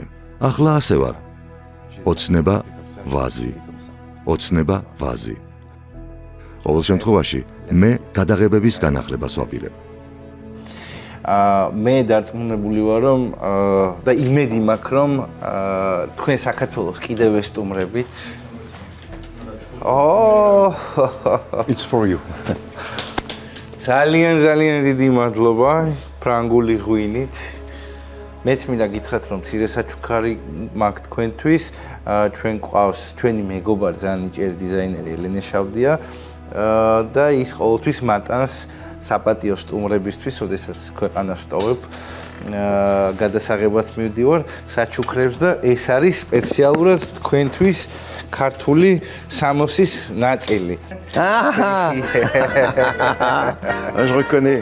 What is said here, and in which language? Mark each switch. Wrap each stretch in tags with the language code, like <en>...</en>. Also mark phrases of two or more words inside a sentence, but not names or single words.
<ka>ახლა ასე ვარ. ოცნება, ვაზი. ოცნება, ვაზი. ყოველ შემთხვევაში მე გადაღებების განახლებას ვაპირებ. მე დარწმუნებული ვარ, რომ და იმედი მაქვს, რომ თქვენ საქართველოს კიდევ ვესტუმრებით.</ka> <en>It's for you.</en> <ka>ძალიან დიდი მადლობა ფრანგული ღვინით. მეც მინდა გითხრათ, რომ მცირე საჩუქარი მაქვს თქვენთვის. ჩვენ ყავს ჩვენი მეგობარი, ძალიან ნიჭიერი დიზაინერი ელენე შავდია და ის ყოველთვის მატანს საპატიო სტუმრებისთვის, როდესაც ქვეყანას ვტოვებ, გადასაღებად მივდივარ საჩუქრებს და ეს არის სპეციალურად თქვენთვის ქართული სამოსის ნაწილი.</ka> <fr>Je reconnais.</fr>